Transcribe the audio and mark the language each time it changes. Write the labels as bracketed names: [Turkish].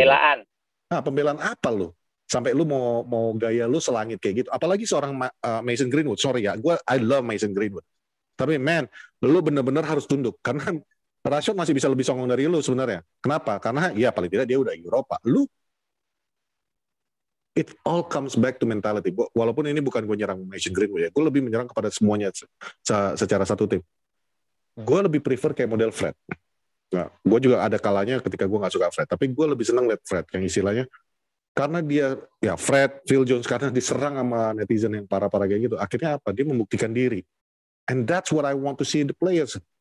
[Indonesian] Pembelaan. Gitu? Pembelaan apa lu? Sampai lu mau gaya lu selangit kayak gitu. Apalagi seorang Mason Greenwood. [English] Sorry [Indonesian] ya, [English] I love Mason Greenwood. [Indonesian] Tapi man, lu bener-bener harus tunduk karena Rashford masih bisa lebih songong dari lu sebenarnya. Kenapa? Karena ya paling tidak dia udah Eropa. Lu [English] it all comes back to mentality. [Indonesian] Walaupun ini bukan gue nyerang Mason Greenwood ya, gue lebih menyerang kepada semuanya secara satu tim. Gue lebih prefer kayak model Fred. Nah, gue juga ada kalanya ketika gue nggak suka Fred, tapi gue lebih senang lihat Fred yang istilahnya karena dia ya Fred, Phil Jones karena diserang sama netizen yang parah-parah kayak gitu. Akhirnya apa? Dia membuktikan diri. [English] And that's what I want to see the players.